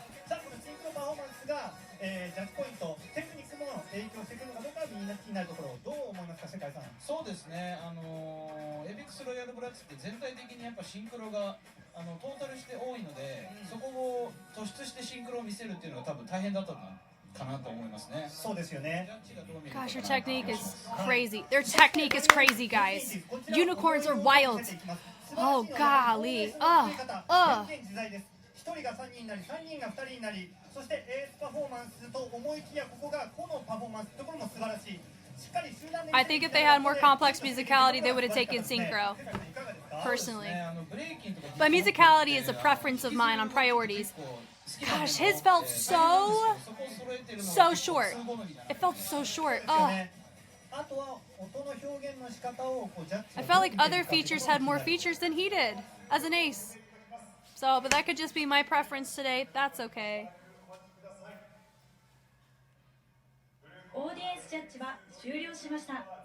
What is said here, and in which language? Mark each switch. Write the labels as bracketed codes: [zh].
[ja] さあこのシンクロパフォーマンスが、ジャッジポイントテクニックも影響してくるのかどうかはみんな気になるところ、どう思いますか世界さん。そうですね、エビックスロイヤルブラッツって全体的にやっぱシンクロがトータルして多いので、そこを突出してシンクロを見せるっていうのが多分大変だったかなと思いますね。そうですよね。 [en] Gosh, your technique is crazy. Their technique is crazy, guys. Unicorns are wild. Oh, golly. [ja] 1人が3人になり、3人が2人になり、そしてエースパフォーマンスと思いきやここが個のパフォーマンスところも素晴らしい。しっかり集団で [en] I think if they had more complex musicality, they would have taken synchro. [ja] いかがですか。 [en] Personally. [ja] ブレイキンとか [en] But musicality is a preference of mine on priorities. Gosh, his felt so short. It felt so short. Oh. [ja] あとは音の表現の仕方をこうジャッジ [en] I felt like other features had more features than he did as an ace. So, but that could just be my preference today. That's okay. [ja] オーディエンスジャッジは終了しました。